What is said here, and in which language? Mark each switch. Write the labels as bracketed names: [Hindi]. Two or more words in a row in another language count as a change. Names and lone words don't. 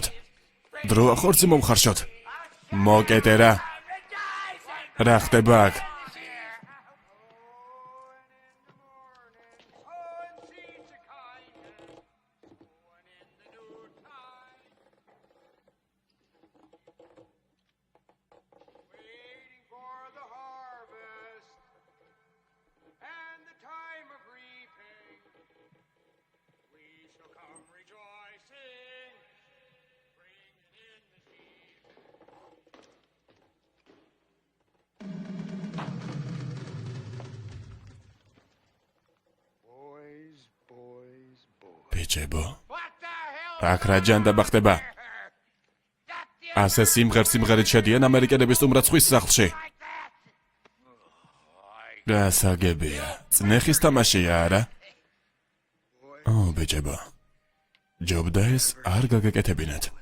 [Georgian] დროა ხორცი მოვხარშოთ. მოკეტე რა. რა ხდება აქ? [English] Waiting for the harvest and the time of reaping. We shall come rejoicing, bringing in the sheaf. Boys, boys, boys. [Georgian] ბიჭებო, [English] What the hell? [Georgian] აქ რა ჯანდაბა ხდება? ასე სიმღერით შედიან ამერიკელების უმრაცხვის სახლში. გასაგებია. წნეხის თამაშია არა? ო, ბიჭებო. ჯობდა ეს არ გაგეკეთებინათ.